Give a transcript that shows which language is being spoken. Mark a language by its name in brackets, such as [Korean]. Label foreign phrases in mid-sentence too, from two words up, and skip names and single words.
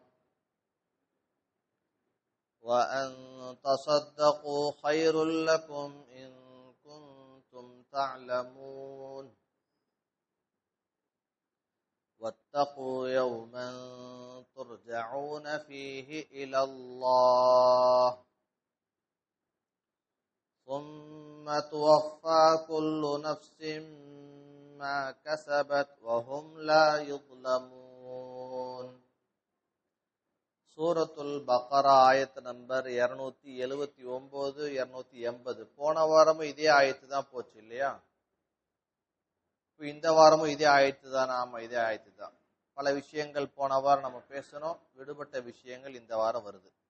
[Arabic] وأن تصدقوا خير لكم إن كنتم تعلمون واتقوا يوما ترجعون فيه إلى الله ثم توفى كل نفس ما كسبت وهم لا يظلمون. [Tamil] சூரத்துல் பக்ரா ஆயத்து நம்பர் 279 280. போன வாரமும் இதே ஆயத்து தான் போச்சு இல்லையா? இந்த வாரமும் இதே ஆயத்து தான். ஆமா, இதே ஆயத்து தான். பல விஷயங்கள் போன வாரம் நம்ம பேசணும், விடுபட்ட விஷயங்கள் இந்த வாரம் வருது.